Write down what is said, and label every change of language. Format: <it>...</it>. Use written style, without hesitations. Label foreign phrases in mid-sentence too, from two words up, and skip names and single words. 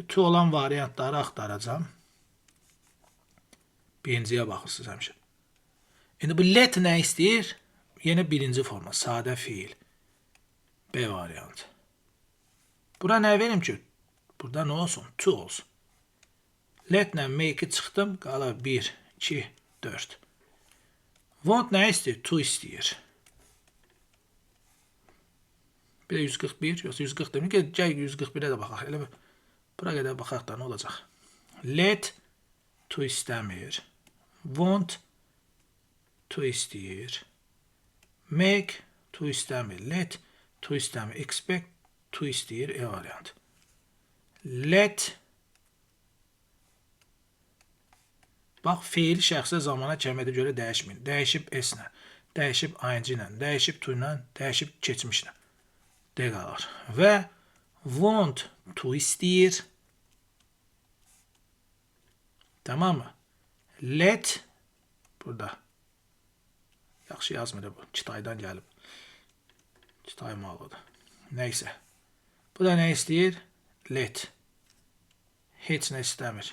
<az>To olan variantları axtaracam. Birinciyə baxırsınız həmişə. İndi bu let nə istəyir? Yenə birinci forma. Sadə fiil. B variantı. Bura nə verim ki? Burada nə olsun? To olsun. Let ilə make-i çıxdım. Qalır 1, 2, 4. Want nə istəyir? To istəyir. Bir də 141, yoxsa 140 demir ki, gəl 141-ə də baxaq. Elə bura qədər baxaq da nə olacaq?</az> <en>Let to</en> <az>istəmir.</az> <en>Want to</en> <az>istəyir.</az> <en>Make to</en> <az>istəmir.</az> <en>Let to</en> <az>istəmir.</az> <en>Expect to</en> <az>istəyir. E variantı. Let. Bax, feil şəxsə zamana kəmiyyətə görə dəyişmir. Dəyişib S-lə, dəyişib ing ilə, dəyişib to ilə, dəyişib keçmişlə. D qalır. Və</az> <en>want to</en> <az>istəyir. Tamam mı? Let. Burada. Yaxşı yazmır bu. Kitaydan gəlib. Kitay malıdır. Neysə. Bu da nə istəyir? Let. Heç nə istəmir.</az>